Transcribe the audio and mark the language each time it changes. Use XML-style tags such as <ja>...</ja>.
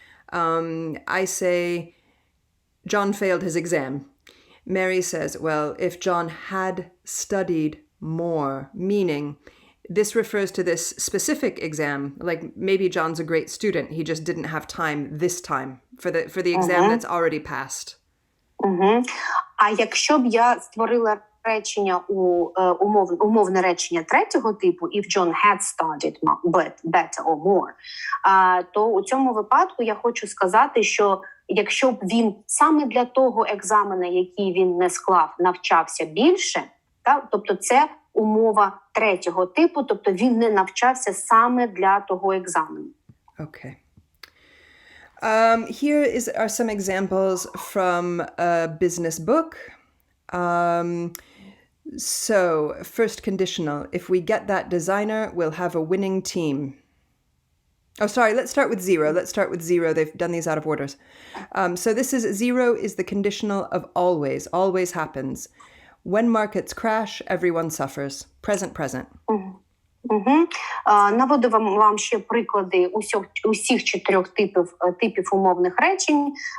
<en>I say, John failed his exam. Mary says, well, if John had studied more, meaning this refers to this specific exam, like maybe John's a great student, he just didn't have time this time for the exam that's already passed.</en> <uk>А якщо б я створила речення умовне речення третього типу,</uk> <en>if John had studied better or more,</en> <uk>то у цьому випадку я хочу сказати, що якщо б він саме для того екзамена, який він не склав, навчався більше, тобто це умова третього типу, тобто він не навчався саме для того екзамену.</uk> <en>Okay. Here are some examples from a business book. So, first conditional. If we get that designer, we'll have a winning team. Oh, sorry, let's start with zero. They've done these out of orders. So this is zero is the conditional of always. Always happens. When markets crash, everyone suffers. Present.</en> <uk>Наводу вам ще приклади усіх чотирьох типів умовних речень.</uk>